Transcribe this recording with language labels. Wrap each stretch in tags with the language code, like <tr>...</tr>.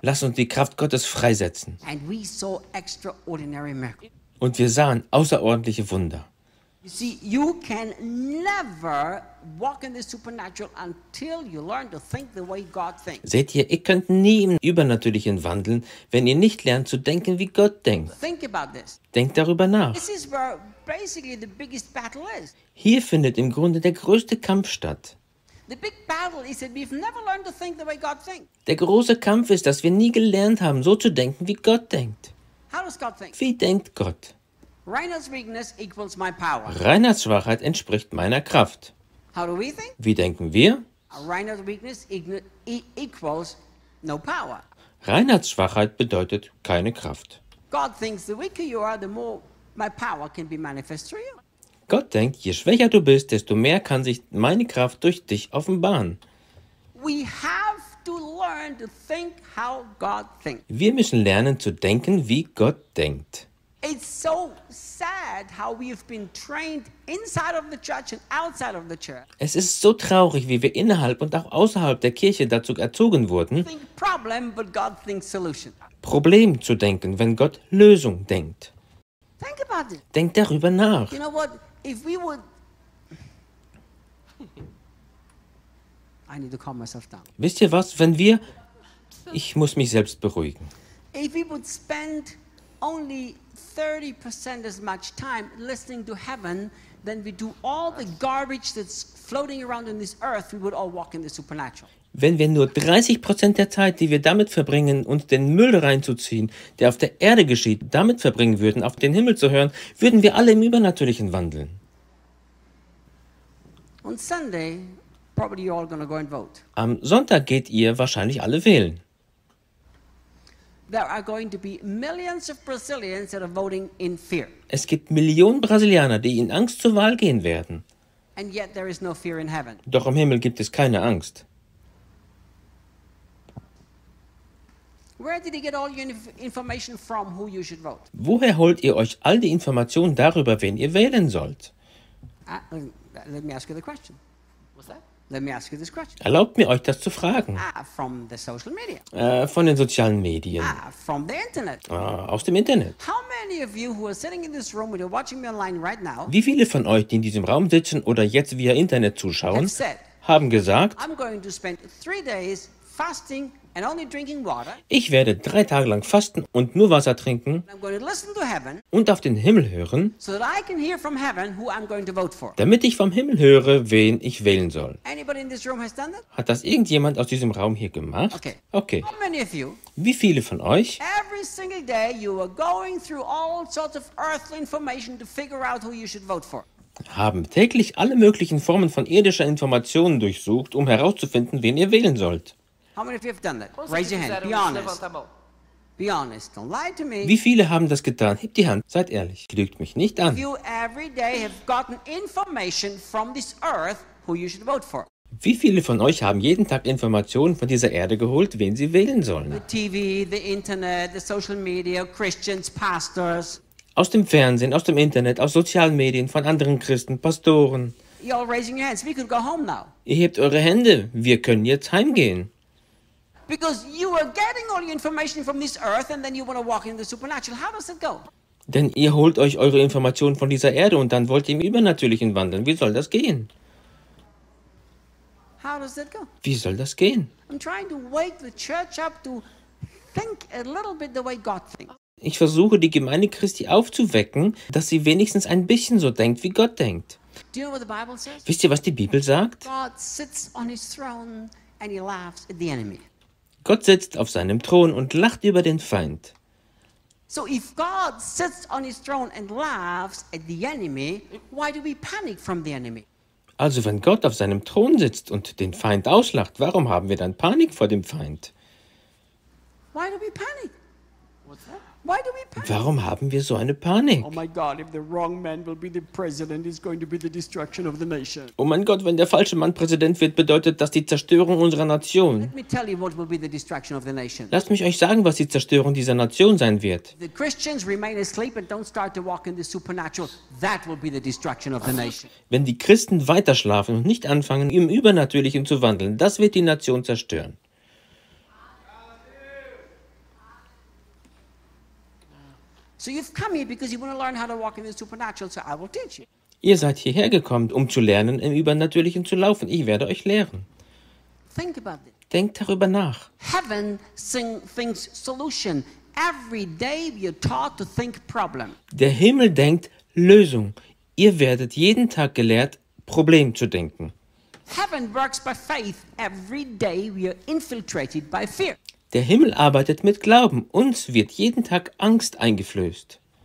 <de>Lass uns die Kraft Gottes freisetzen.</de> <en>And we saw extraordinary miracles.</en> <de>Und wir sahen außerordentliche Wunder.</de> <en>You see, you can never walk in the supernatural until you learn to think the way God thinks.</en> <de>Seht ihr, ihr könnt nie im Übernatürlichen wandeln, wenn ihr nicht lernt zu denken, wie Gott denkt.</de> <en>Think about this.</en> <de>Denkt darüber nach.</de> <en>This is where basically the biggest battle is.</en> <de>Hier findet im Grunde der größte Kampf statt.</de> <en>The big battle is that we've never learned to think the way God thinks.</en> <de>Der große Kampf ist, dass wir nie gelernt haben, so zu denken, wie Gott denkt.</de> <en>How does God think?</en> <de>Wie denkt Gott?</de> <en>Reinhard's weakness equals my power.</en> <de>Reinhards Schwachheit entspricht meiner Kraft.</de> <en>How do we think?</en> <de>Wie denken wir?</de> <en>Reinhard's weakness equals no power.</en> <de>Reinhards Schwachheit bedeutet keine Kraft.</de> <en>God thinks the weaker you are, the more my power can be manifest through you.</en> <de>Gott denkt, je schwächer du bist, desto mehr kann sich meine Kraft durch dich offenbaren.</de> <en>We have to learn to think how God thinks.</en> <de>Wir müssen lernen zu denken, wie Gott denkt.</de> <en>It's so sad how we've been trained inside of the church and outside of the church.</en> <de>Es ist so traurig, wie wir innerhalb und auch außerhalb der Kirche dazu erzogen wurden,</de> <en>think problem, but God thinks solution.</en> <de>Problem zu denken, wenn Gott Lösung denkt.</de> <en>Think about it.</en> <de>Denk darüber nach.</de> <en>You know what? If we would, I need to calm myself down.</en> <de>Wisst ihr was? Wenn wir, ich muss mich selbst beruhigen.</de> <en>If we would spend only 30% as much time listening to heaven, than we do all the garbage that's floating around in this earth, we would all walk in the supernatural.</en> <de>Wenn wir nur 30% der Zeit, die wir damit verbringen, uns den Müll reinzuziehen, der auf der Erde geschieht, damit verbringen würden, auf den Himmel zu hören, würden wir alle im Übernatürlichen wandeln.</de> <en>On Sunday, probably you're all gonna go and vote.</en> <de>Am Sonntag geht ihr wahrscheinlich alle wählen.</de> <en>There are going to be millions of Brazilians that are voting in fear.</en> <de>Es gibt Millionen Brasilianer, die in Angst zur Wahl gehen werden.</de> <en>And yet there is no fear in heaven.</en> <de>Doch im Himmel gibt es keine Angst.</de> <en>Where did you get all your information from who you should vote?</en> <de>Woher holt ihr euch all die Informationen darüber, wen ihr wählen sollt?</de> <en>Let me ask you the question. What's that? Let me ask you this question.</en> <de>Erlaubt mir, euch das zu fragen.</de> <en>From the social media.</en> <de>Von den sozialen Medien.</de> <en>From the internet.</en> <de>Aus dem Internet.</de> <en>How many of you who are sitting in this room, you're watching me online right now?</en> <de>Wie viele von euch, die in diesem Raum sitzen oder jetzt via Internet zuschauen, haben gesagt,</de> <en>I'm going to spend 3 days fasting and only drinking water.</en> <de>Ich werde 3 Tage lang fasten und nur Wasser trinken und auf den Himmel hören,</de> <en>so that I can hear from heaven who I'm going to vote for.</en> <de>Damit ich vom Himmel höre, wen ich wählen soll.</de> <en>Anybody in this room has done that?</en> <de>Hat das irgendjemand aus diesem Raum hier gemacht?</de> <en>Okay. How many of you,</en> <de>wie viele von euch?</de> <en>Every single day you are going through all sorts of earthly information to figure out who you should vote for.</en> <de>Haben täglich alle möglichen Formen von irdischer Informationen durchsucht, um herauszufinden, wen ihr wählen sollt.</de> <en>Raise your hand. Be honest. Be honest. Don't lie to me.</en> <de>Wie viele haben das getan? Hebt die Hand. Seid ehrlich. Lügt mich nicht an.</de> <en>You every day have gotten information from this earth who you should vote for.</en> <de>Wie viele von euch haben jeden Tag Informationen von dieser Erde geholt, wen sie wählen sollen?</de> <en>The TV, the Internet, the social media, Christians, pastors.</en> <de>Aus dem Fernsehen, aus dem Internet, aus sozialen Medien, von anderen Christen, Pastoren.</de> <en>You're all raising your hands. We could go home now.</en> <de>Ihr hebt eure Hände. Wir können jetzt heimgehen.</de> <en>Because you are getting all your information from this earth and then you want to walk in the supernatural. How does it go?</en> <de>Denn ihr holt euch eure Informationen von dieser Erde und dann wollt ihr im Übernatürlichen wandeln. Wie soll das gehen?</de> <en>How does it go?</en> <de>Wie soll das gehen?</de> <en>I'm trying to wake the church up to think a little bit the way God thinks.</en> <de>Ich versuche, die Gemeinde Christi aufzuwecken, dass sie wenigstens ein bisschen so denkt, wie Gott denkt.</de> <en>Do you know what the Bible says?</en> <de>Wisst ihr, was die Bibel sagt?</de> <en>God sits on his throne and he laughs at the enemy.</en> <de>Gott sitzt auf seinem Thron und lacht über den Feind.</de> <en>So if God sits on his throne and laughs at the enemy, why do we panic from the enemy?</en> <de>Also wenn Gott auf seinem Thron sitzt und den Feind auslacht, warum haben wir dann Panik vor dem Feind?</de> <en>Why do we panic? What's that? Why do we panic?</en> <de>Warum haben wir so eine Panik?</de> <en>Oh my God, if the wrong man will be the president, it's going to be the destruction of the nation.</en> <de>Oh mein Gott, wenn der falsche Mann Präsident wird, bedeutet das die Zerstörung unserer Nation.</de> <en>Let me tell you what will be the destruction of the nation.</en> <de>Lasst mich euch sagen, was die Zerstörung dieser Nation sein wird.</de> <en>The Christians remain asleep and don't start to walk in the supernatural. That will be the destruction of the nation.</en> <de>Wenn die Christen weiter schlafen und nicht anfangen, im Übernatürlichen zu wandeln, das wird die Nation zerstören.</de> <en>So you've come here because you want to learn how to walk in the supernatural, so I will teach you.</en> <de>Ihr seid hierher gekommen, um zu lernen, im Übernatürlichen zu laufen. Ich werde euch lehren.</de> <en>Think about it.</en> <de>Denkt darüber nach.</de> <en>Heaven thinks solution. Every day you're taught to think problem.</en> <de>Der Himmel denkt Lösung. Ihr werdet jeden Tag gelehrt, Problem zu denken.</de> <en>Heaven works by faith. Every day we are infiltrated by fear.</en> <de>Der Himmel arbeitet mit Glauben. Uns wird jeden Tag Angst eingeflößt.</de>